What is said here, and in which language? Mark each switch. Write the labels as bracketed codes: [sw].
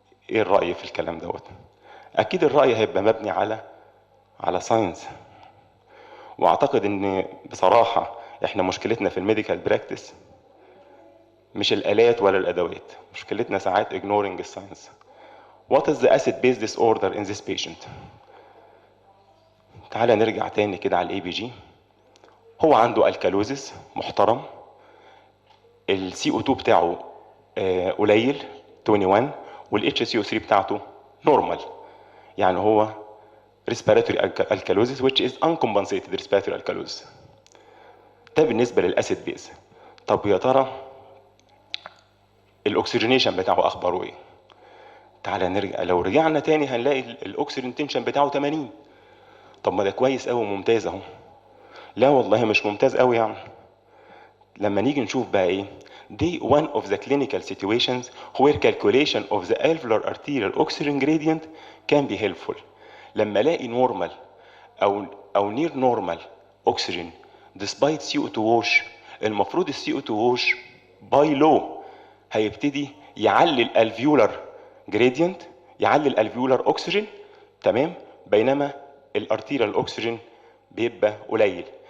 [ar] ايه الراي في الكلام دوت؟ اكيد الراي هيبقى مبني على ساينس. واعتقد ان بصراحه احنا مشكلتنا في الميديكال براكتس مش الالات ولا الادوات، مشكلتنا ساعات ignoring الساينس. [en] What is the acid base disorder in this patient؟ [ar] تعالى نرجع تاني كده على الاي بي جي. هو عنده الكالوزيس محترم، السي او 2 بتاعه قليل 21، والاتش سي او 3 بتاعته نورمال، يعني هو [en] respiratory alkalosis which is uncompensated respiratory alkalosis. [ar] ده بالنسبه للاسيد بيز. طب يا ترى الاكسجينيشن بتاعه اخباره ايه؟ تعالى نرجع، لو رجعنا تاني هنلاقي الاكسجين تنشن بتاعه 80. طب ما ده كويس قوي وممتاز اهو. لا والله مش ممتاز قوي يعني. لما نيجي نشوف بقى ايه دي [en] one of the clinical situations where calculation of the alveolar arterial oxygen gradient can be helpful. [ar] لما الاقي normal او [en] near normal oxygen despite CO2 wash، [ar] المفروض ال CO2 wash [en] by law [ar] هيبتدي يعلي الالفيولار جريدينت، يعلي الالفيولار اوكسجين، تمام، بينما الارتيريال اوكسجين بيبقى قليل.